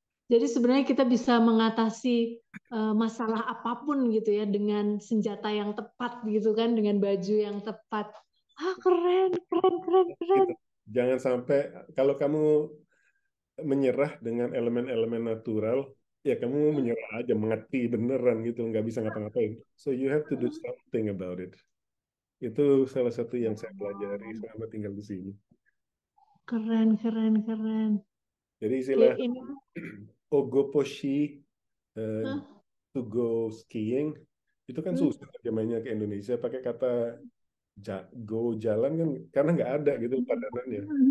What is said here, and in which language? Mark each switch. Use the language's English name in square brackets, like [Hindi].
[Indonesian] Jadi sebenarnya kita bisa mengatasi masalah apapun gitu ya dengan senjata yang tepat gitu kan, dengan baju yang tepat. Ah, keren, keren, keren, keren. Gitu. Jangan sampai kalau kamu menyerah dengan elemen-elemen natural, ya kamu menyerah aja, mati beneran gitu, nggak bisa ngapa-ngapain. [English] So you have to do something about it. [Indonesian] Itu salah satu yang saya pelajari selama tinggal di sini. Keren, keren, keren. Jadi istilah Kayak ini. ogoposhi, eh, Hah? [English] to go skiing, itu kan Hmm? [Indonesian] susah terjemahnya ke Indonesia pakai kata go jalan kan, karena nggak ada gitu padanannya.